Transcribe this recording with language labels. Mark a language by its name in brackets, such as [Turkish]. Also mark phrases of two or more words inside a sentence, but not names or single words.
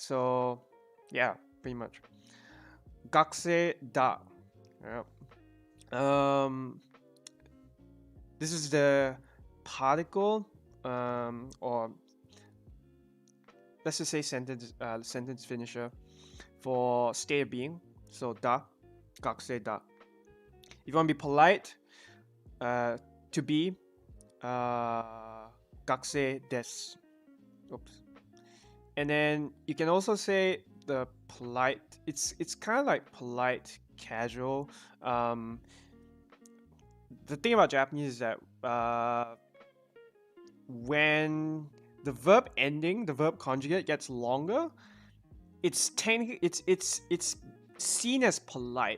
[English] So yeah, pretty much. [Japanese] 学生だ. [English] Yeah. This is the particle, or let's just say sentence finisher for state of being. So da, [Japanese] 学生だ. [English] If you want to be polite, to be, [Japanese] 学生です. [English] Oops. And then you can also say the polite. It's kind of like polite, casual. The thing about Japanese is that when the verb ending, the verb conjugate gets longer, it's technically it's seen as polite.